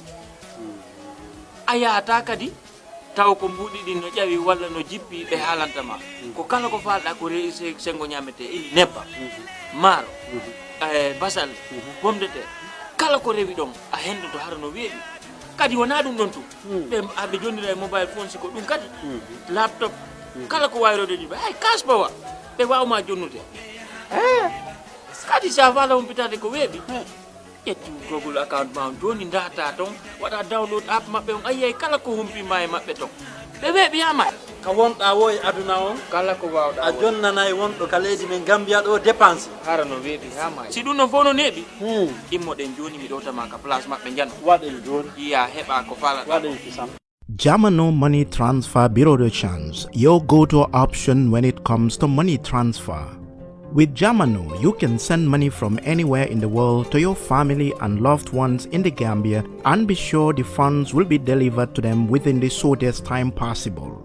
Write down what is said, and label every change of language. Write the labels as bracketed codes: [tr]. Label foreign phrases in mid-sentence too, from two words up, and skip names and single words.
[ff] aya ta kadi taw ko mbudi din no jawi walla no jippi be halantama ko kala ko falda ko reise sengo nyamete il nebba maro basal [fr] pomme de terre [ff] kala ko rewi don a hendo to har no weebi kadi wona dum don tu be abe jonnira [en] mobile phone [ff] siko dum kadi laptop kala ko wayrode di ay kasbawa be wawma jonnude kadi sa wala umpitade ko weebi ƴettu Google account ma joni data ton wada [en] download app [ff] mabbe on ayay kala ko humpi ma e mabbe ton be weebi yama ka wonda woy aduna on kala ko wawda a jonnanay wondo ka leydi men Gambia do dépense harano weebi yama si dum no fono nebi immoden joni mi dotama ka place mabbe jano waden joni iya heba ko fala waden kisam [en] Jamano Money Transfer Bureau de Change, your go-to option when it comes to money transfer. With Jamano, you can send money from anywhere in the world to your family and loved ones in the Gambia and be sure the funds will be delivered to them within the shortest time possible.